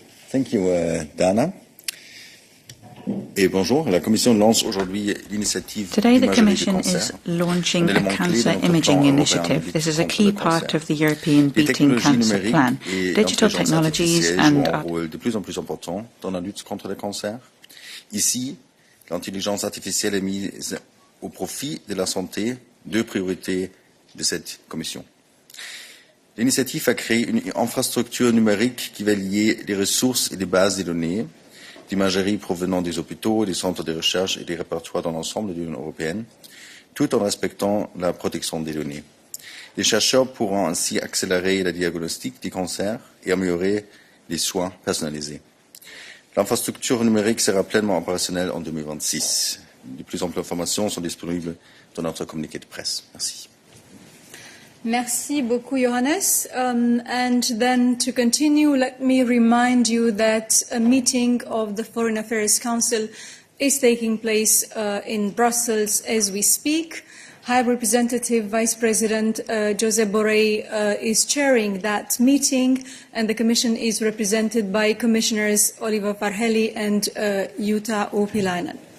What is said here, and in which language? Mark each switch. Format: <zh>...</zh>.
<en>Thank you, Dana.</en> <fr>Et bonjour, la Commission lance aujourd'hui l'initiative.</fr> <en>Today the Commission is launching a cancer imaging initiative. This is a key part of the European Beating Cancer Plan. Digital technologies and</en> <fr>un rôle de plus en plus important dans la lutte contre le cancer. Ici, l'intelligence artificielle est mise au profit de la santé, deux priorités de cette Commission. L'initiative a créé une infrastructure numérique qui va lier les ressources et les bases de données d'imagerie provenant des hôpitaux, des centres de recherche et des répertoires dans l'ensemble de l'Union européenne, tout en respectant la protection des données. Les chercheurs pourront ainsi accélérer le diagnostic des cancers et améliorer les soins personnalisés. L'infrastructure numérique sera pleinement opérationnelle en 2026. De plus amples informations sont disponibles dans notre communiqué de presse. Merci. Merci beaucoup, Johannes.</fr> <en>And then to continue, let me remind you that a meeting of the Foreign Affairs Council is taking place in Brussels as we speak. High Representative Vice President Josep Borrell is chairing that meeting, and the Commission is represented by Commissioners Oliver Varhelyi and Jutta Urpilainen.</en>